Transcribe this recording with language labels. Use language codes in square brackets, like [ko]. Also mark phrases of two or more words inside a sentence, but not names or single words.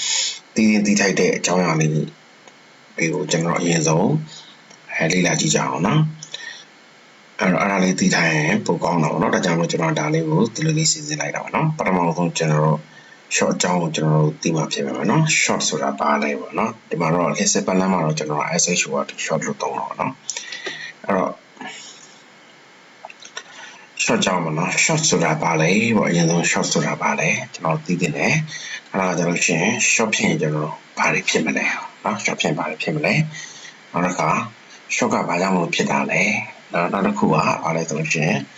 [my] တည်ထိုက်တဲ့အကြောင်းအရာလေးတွေကိုကျွန်တော်အရင်ဆုံးလေ့လာကြည့်ကြအောင်နော်အဲ့ဒါလေးတည်ထိုင်ရင်ပိုကောင်းတာပေါ့နော်ဒါကြောင့်မို့ကျွန်တော်ဒါလေးကိုဒီလိုလေးစီစဉ်လိုက်တာပါနော်ပထမဆုံးကျွန်တော်တို့ short အကြောင်းကိုကျွန်တော်တို့သိမှဖြစ်မှာပါနော် short ဆိုတာပါလဲပေါ့နော်ဒီမှာတော့ list ပန်းလမ်းမှာတော့ကျွန်တော် [en] SH word short [my] လို့သုံးတော့နော်အဲ့တော့ short ကြောင်းပေါ့နော် short ဆိုတာပါလေပေါ့အရင်ဆုံး short ဆိုတာပါလေကျွန်တော်သိတင်တယ်အဲ့ဒါကြလို့ရှိရင် short ဖြစ်ရင်ကျွန်တော်ဘာတွေဖြစ်မလဲနော် short ဖြစ်ဘာတွေဖြစ်မလဲနောက်တစ်ခါ short ကဘာကြောင့်လို့ဖြစ်တာလဲနောက်တစ်ခုကဘာလဲဆိုလို့ရှိရင်